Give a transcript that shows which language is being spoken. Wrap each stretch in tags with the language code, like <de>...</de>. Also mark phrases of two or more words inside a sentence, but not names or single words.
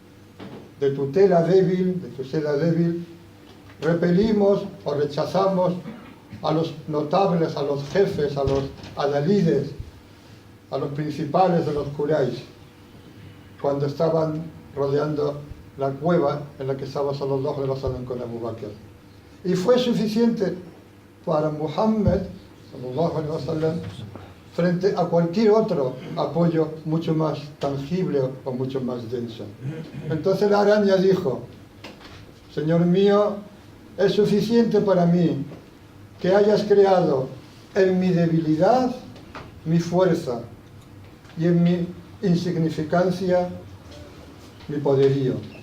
<es>débil, repelimos o rechazamos a los notables, a los jefes, a los adalides, a los principales de los Quraysh, cuando estaban rodeando la cueva en la que estaba</es> <ar>صلى الله عليه وسلم</ar> <es>con Abu Bakr. Y fue suficiente para Muhammad</es> <ar>صلى الله عليه وسلم</ar> <es>frente a cualquier otro apoyo mucho más tangible o mucho más denso. Entonces la araña dijo: Señor mío, es suficiente para mí que hayas creado en mi debilidad mi fuerza y en mi insignificancia mi poderío.</es>